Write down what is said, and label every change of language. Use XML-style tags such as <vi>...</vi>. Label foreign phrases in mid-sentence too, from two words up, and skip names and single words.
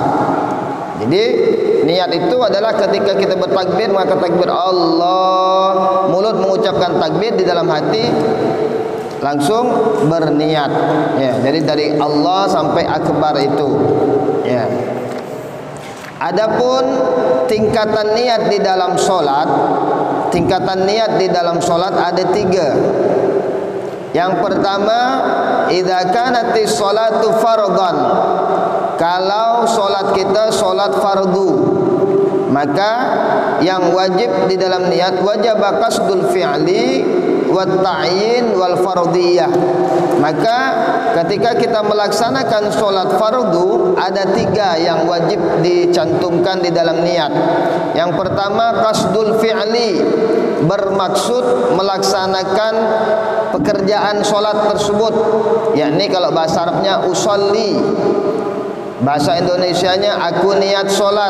<id>Jadi niat itu adalah ketika kita bertakbir, maka takbir Allah, mulut mengucapkan takbir, di dalam hati langsung berniat. Ya, jadi dari Allah sampai akbar itu. Ya. Adapun tingkatan niat di dalam solat, tingkatan niat di dalam solat ada 3. Yang pertama,</id> <ar>إذا كانت الصلاة فرضا.</ar> <id>Kalau solat kita solat fardu, maka yang wajib di dalam niat wajib</id> <ar>قصد الفعل والتعيين والفرضية.</ar> <id>Maka ketika kita melaksanakan solat fardu ada 3 yang wajib dicantumkan di dalam niat. Yang pertama</id> <ar>قصد الفعل,</ar> <id>bermaksud melaksanakan pekerjaan solat tersebut, yakni kalau bahasa Arabnya usolli, bahasa Indonesianya aku niat solat.</id>